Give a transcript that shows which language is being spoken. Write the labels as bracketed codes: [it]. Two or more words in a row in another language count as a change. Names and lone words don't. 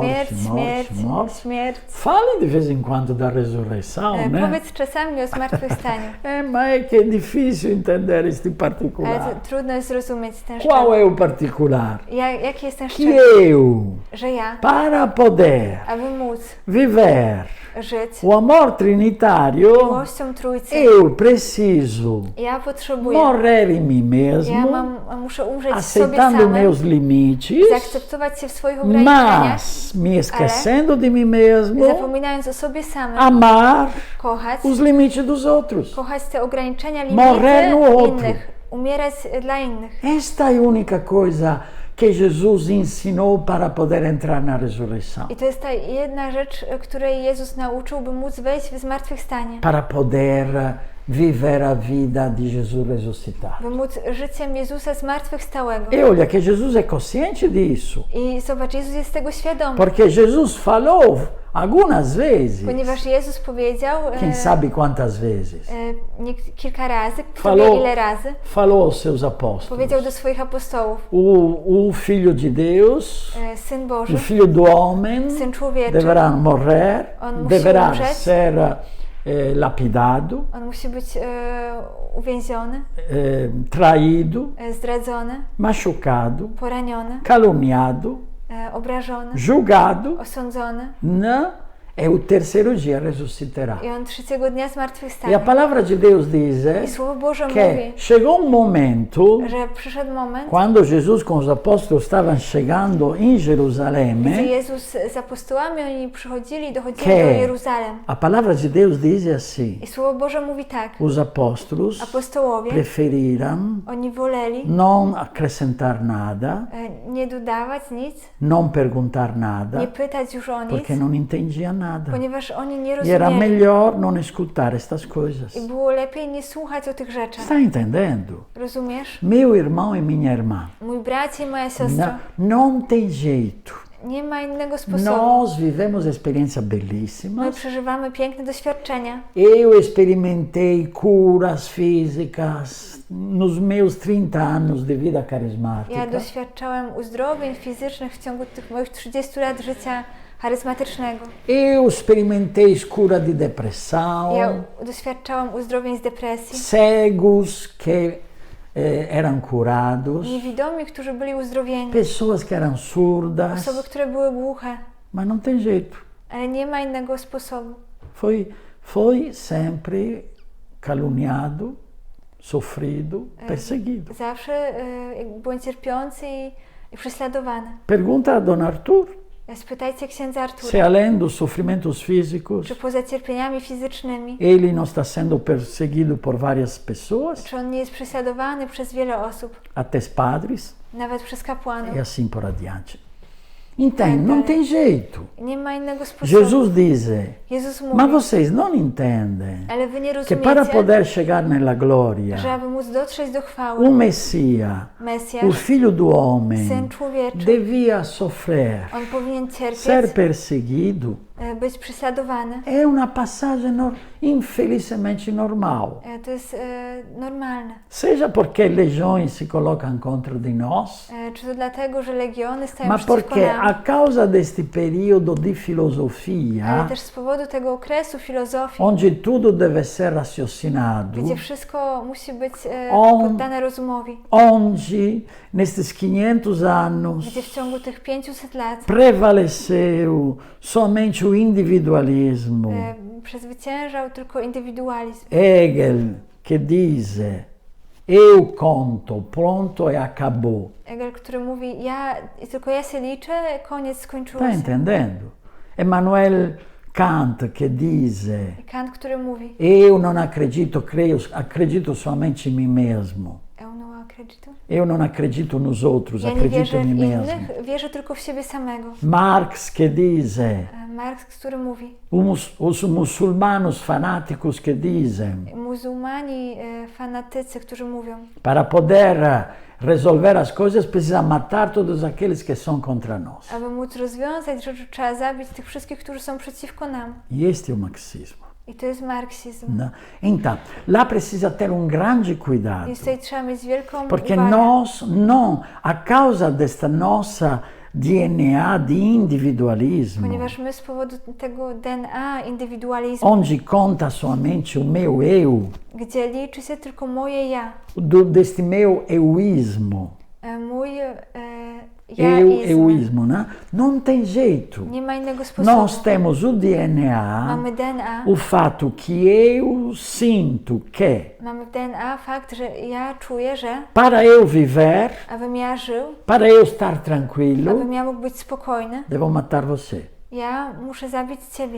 [pl] Śmierć, śmierć, [pt] morte, morte. [pl] śmierć. [pt] Fale de vez em quando da ressurreição, né? [pl] Powiedz czasami o zmartwychwstaniu, [pt] Mas é que é difícil entender este [pl] ale [pt] particular. [pl] to trudno jest zrozumieć ten [pt] Qual [pl] szczegół. [pt] é o particular? [pl] Jaki jest ten [pt] Que [pl] szczegół? [pt] eu, [pl] Że ja, [pt] para poder [pl] aby móc [pt] viver [pl] żyć [pt] o amor trinitário, [pl] miłością Trójcy, [pt] eu preciso [pl] ja potrzebuję, [pt] morrer em mim mesmo, [pl] muszę umrzeć w sobie [pt] aceitando [pl] samym, [pt] meus limites, [pl] zaakceptować się w swoich ograniczeniach, [pt] mas me esquecendo de mim mesmo, [pl] zapominając o sobie samym, [pt] amar [pl] kochać, [pt] os limites dos outros. [pl] kochać te ograniczenia, [pt] Morrer no [pl] limity [pt] outro. [pl] innych, umierać dla innych. [pt] Esta é a única coisa que Jesus ensinou para poder entrar na ressurreição. [pl] I to jest ta jedna rzecz, której Jezus nauczył, by móc wejść w zmartwychwstanie. [pt] Para poder viver a vida de Jesus ressuscitado. [pl] By móc życiem Jezusa zmartwychwstałego. [pt] E olha que Jesus é consciente disso, [pl] I zobacz, Jezus jest tego świadomy. [pt] porque Jesus falou algumas vezes, [pl] Ponieważ Jezus powiedział, [pt] quem sabe quantas vezes, [pl] kilka razy, kto [pt] Falou. [pl] wie ile razy, [pt] falou aos seus apóstolos: [pl] powiedział do swoich apostołów, [pt] o Filho de Deus, [pl] Syn [pt] o [pl] Boży, [pt] Filho do Homem, [pl] Syn Człowieczy, [pt] deverá morrer, [pl] On musi [pt] deverá [pl] umrzeć. [pt] ser lapidado, [pl] on musi być uwięziony, [pt] traído, [pl] zdradzony, [pt] machucado, [pl] poraniony, [pt] caluniado, [pl] obrażony, [pt] julgado, [pl] osądzony. [pt] né? e o terceiro dia ressusciterà. [pl] I on trzeciego dnia [pt] E a [pl] zmartwychwstanie. [pt] palavra de Deus dice [pl] I Słowo Boże [pt] che [pl] mówi, [pt] chegou um momento [pl] że przyszedł moment, [pt] quando Jesus com os apóstolos estavam chegando em [pl] gdy [pt] Jerusalém, [pl] Jezus z apostołami, oni przychodzili, dochodzili do [pt] che [pl] Jeruzalem. [pt] a palavra de Deus dice assim: [pl] I Słowo Boże mówi tak, [pt] os apóstolos [pl] apostołowie, [pt] preferiram [pl] oni woleli [pt] non acrescentar nada, [pl] nie dodawać nic, [pt] non perguntar nada, [pl] nie pytać już o nic, [it] perché non [pt] intendia nada. [pl] ponieważ oni nie [pt] E era [pl] rozumieli. [pt] melhor non escutar estas coisas. [pl] I było lepiej nie słuchać o tych rzeczach. [pt] Está entendendo? [pl] Rozumiesz? [pt] Meu irmão e minha irmã, [pl] Mój brat i moja siostra, [pt] não tem jeito. [pl] nie ma innego sposobu. [pt] Nós vivemos experiências [pl] My [pt] belíssimas. [pl] przeżywamy piękne doświadczenia. [pt] Eu experimentei curas físicas nos meus 30 anos de vida [pl] Ja [pt] carismática. [pl] doświadczałem uzdrowień fizycznych w ciągu tych moich 30 lat życia charyzmatycznego. [pt] Eu experimentei cura de depressão, [pl] Ja doświadczałem uzdrowień z depresji. [pt] cegos que eram curados, [pl] Niewidomi, którzy byli uzdrowieni. [pt] pessoas que eram surdas, [pl] Osoby, które były głuche. [pt] mas não tem jeito. [pl] Ale nie ma innego sposobu. [pt] Foi sempre caluniado, sofrido, perseguido. [pl] Zawsze byłem cierpiący i prześladowany. [pt] Pergunta a Dom Arthur [pl] Spytajcie księdza [pt] se [pl] Artura, [pt] além dos sofrimentos físicos, [pl] czy poza cierpieniami fizycznymi, [pt] ele não está sendo perseguido por várias pessoas, [pl] czy on nie jest prześladowany przez wiele osób, [pt] até padres, [pl] nawet przez kapłanów. [pt] e assim por adiante. Entende? Não tem jeito. [pl] Nie ma innego sposobu. [pt] Jesus diz, [pl] Jezus [pt] mas [pl] mówi, [pt] vocês não entendem [pl] ale wy nie [pt] que para [pl] rozumiecie, [pt] poder chegar [it] nella gloria, [pl] że aby móc dotrzeć do chwały, [pt] o Messias, o [pl] Mesjasz, [pt] Filho do Homem, [pl] Syn Człowieczy, [pt] devia sofrer, [pl] on powinien cierpieć, [pt] ser perseguido. [pl] być prześladowany. [pt] É uma passagem infelizmente normal. [pl] To jest normalne. [pt] Seja porque legiões se colocam contra de nós, [pl] Czy to dlatego, że legiony stają [pt] mas [pl] przeciwko [pt] porque [pl] nam, [pt] a causa deste período de filosofia, [pl] ale też z powodu tego okresu filozofii, [pt] onde tudo deve ser raciocinado, [pl] gdzie wszystko musi być On- poddane rozumowi, [pt] onde nestes 500 anos [pl] gdzie w ciągu tych 500 lat [pt] prevaleceu somente o individualismo. [pl] przezwyciężał tylko indywidualizm. [pt] Hegel que diz, eu conto, pronto e acabou. [pl] Hegel, który mówi, tylko ja się liczę, koniec, skończyło [pt] Está [pl] się. [pt] entendendo? Emmanuel Kant que diz, [pl] I Kant, który mówi, [pt] eu não acredito, acredito somente em mim mesmo. eu não acredito. Eu não acredito nos outros, [pl] Ja nie [pt] acredito [pl] wierzę [pt] em [pl] w [pt] mim mesmo. [pl] innych, wierzę tylko w siebie samego. [pt] Marx que diz, [pl] Marx, który mówi, [pt] os muçulmanos fanáticos que dizem, [pl] muzułmani, fanatycy, którzy mówią, [pt] para poder resolver as coisas precisa matar todos aqueles que são contra nós. [pl] aby móc rozwiązać rzeczy, trzeba zabić tych wszystkich, którzy są przeciwko nam. [pt] E este é o marxismo. [pl] I to jest marksizm. [pt] Né? Então, lá precisa ter grande cuidado, [pl] Więc tutaj trzeba mieć wielką [pt] porque [pl] uwagę. [pt] nós não, a causa desta nossa DNA de individualismo, [pl] Ponieważ my z powodu tego DNA, indywidualizmu, [pt] onde conta somente o meu eu, [pl] gdzie liczy się tylko moje ja, [pt] deste meu euísmo, [pl] mój [pt] euísmo, né? Não tem jeito. [pl] nie ma innego sposobu. [pt] Nós temos o DNA, [pl] Mamy DNA, [pt] o fato que eu sinto que, [pl] mamy w DNA fakt, że ja czuję, że [pt] para eu viver, [pl] abym ja żył, [pt] para eu estar tranquilo, [pl] abym ja mógł być spokojny, [pt] devo matar você. [pl] ja muszę zabić Ciebie.